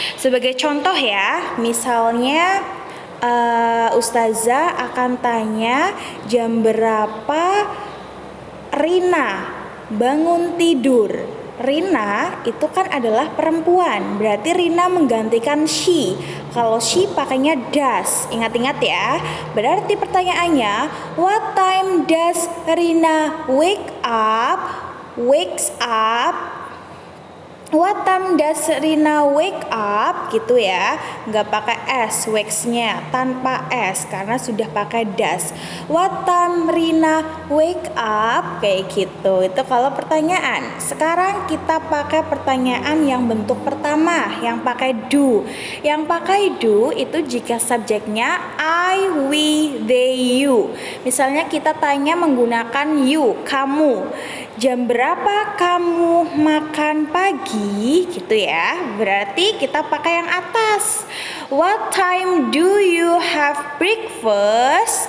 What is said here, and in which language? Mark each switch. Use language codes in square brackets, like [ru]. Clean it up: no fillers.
[id] Sebagai contoh ya, misalnya Ustazah akan tanya jam berapa Rina bangun tidur. Rina itu kan adalah perempuan, berarti Rina menggantikan she. Kalau she pakainya does. Ingat-ingat ya. Berarti pertanyaannya, [en] what time does Rina wakes up What time does Rina wake up? [id] Gitu ya, nggak pakai S, wakes-nya tanpa S karena sudah pakai does. [en] What time Rina wake up? [id] Kayak gitu. Itu kalau pertanyaan. Sekarang kita pakai pertanyaan yang bentuk pertama, yang pakai do. Yang pakai do itu jika subjeknya I, we, they, you. Misalnya kita tanya menggunakan you, kamu. Jam berapa kamu makan pagi? Gitu ya. Berarti kita pakai yang atas. [en] What time do you have breakfast?